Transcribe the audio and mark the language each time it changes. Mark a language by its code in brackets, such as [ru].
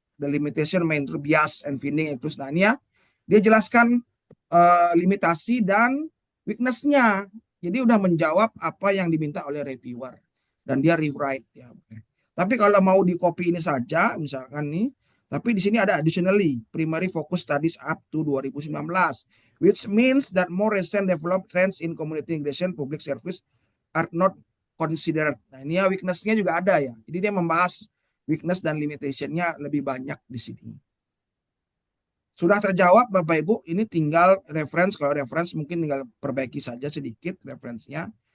[en] The limitation may include bias and finding. [id] Terus, nah ini ya, dia jelaskan limitasi dan weakness-nya. Jadi udah menjawab apa yang diminta oleh reviewer dan dia rewrite ya. Tapi kalau mau di copy ini saja, misalkan nih, tapi di sini ada [en] additionally primary focus studies up to 2019, which means that more recent developed trends in community engagement public service are not considered. [id] Nah ini ya weakness-nya juga ada ya. Jadi dia membahas weakness dan limitation-nya lebih banyak di sini. Sudah terjawab Bapak Ibu, ini tinggal reference. Kalau reference mungkin tinggal perbaiki saja sedikit referensinya.